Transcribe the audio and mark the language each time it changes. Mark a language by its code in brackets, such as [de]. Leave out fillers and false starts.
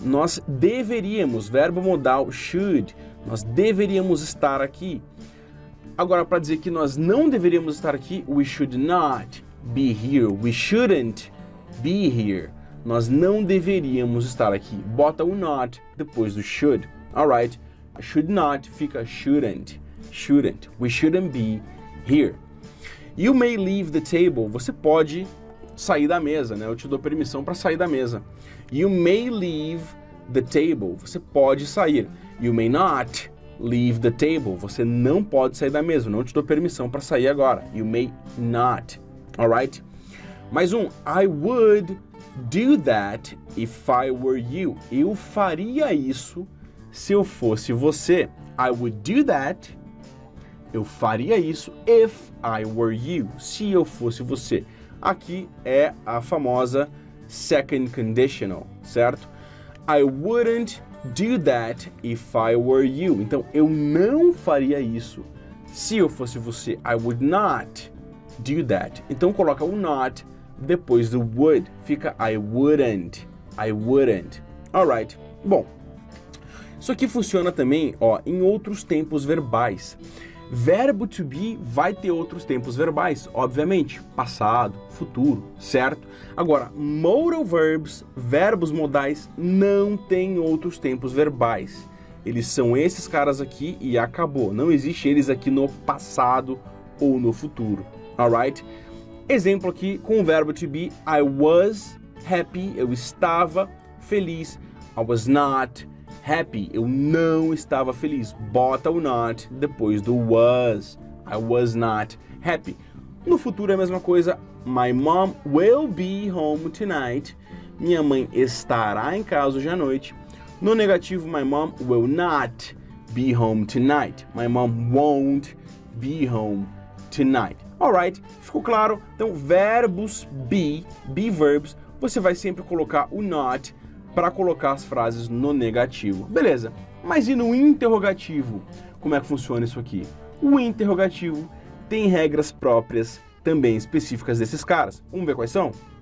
[pt] Nós deveríamos, verbo modal should. Nós deveríamos estar aqui. Agora, para dizer que nós não deveríamos estar aqui, [en] we should not be here. We shouldn't be here. [pt] Nós não deveríamos estar aqui. Bota o not depois do should. [en] Alright? Should not fica shouldn't. Shouldn't. We shouldn't be here. You may leave the table. [pt] Você pode sair da mesa, né? Eu te dou permissão para sair da mesa. [en] You may leave the table. [pt] Você pode sair. [en] You may not leave the table. [pt] Você não pode sair da mesa. Não te dou permissão para sair agora. [en] You may not. Alright? [pt] Mais um. [en] I would do that if I were you. [pt] Eu faria isso se eu fosse você. [en] I would do that. [pt] Eu faria isso [en] if I were you. [pt] Se eu fosse você. Aqui é a famosa second conditional, certo? [en] I wouldn't do that if I were you. [pt] Então, eu não faria isso se eu fosse você. [en] I would not do that. [pt] Então, coloca o not depois do would. [en] Fica I wouldn't. I wouldn't. Alright. [pt] Bom, isso aqui funciona também, ó, em outros tempos verbais. Verbo to be vai ter outros tempos verbais, obviamente, passado, futuro, certo? Agora, modal verbs, verbos modais, não tem outros tempos verbais. Eles são esses caras aqui e acabou. Não existe eles aqui no passado ou no futuro, alright? Exemplo aqui com o verbo to be, [en] I was happy, [pt] eu estava feliz. [en] I was not happy, [pt] eu não estava feliz. Bota o not depois do was. [en] I was not happy. [pt] No futuro é a mesma coisa. [en] My mom will be home tonight. [pt] Minha mãe estará em casa hoje à noite. No negativo, [en] my mom will not be home tonight. My mom won't be home tonight. [pt] Alright, ficou claro? Então, verbos be verbs, você vai sempre colocar o not para colocar as frases no negativo. Beleza, mas e no interrogativo? Como é que funciona isso aqui? O interrogativo tem regras próprias, também específicas desses caras. Vamos ver quais são?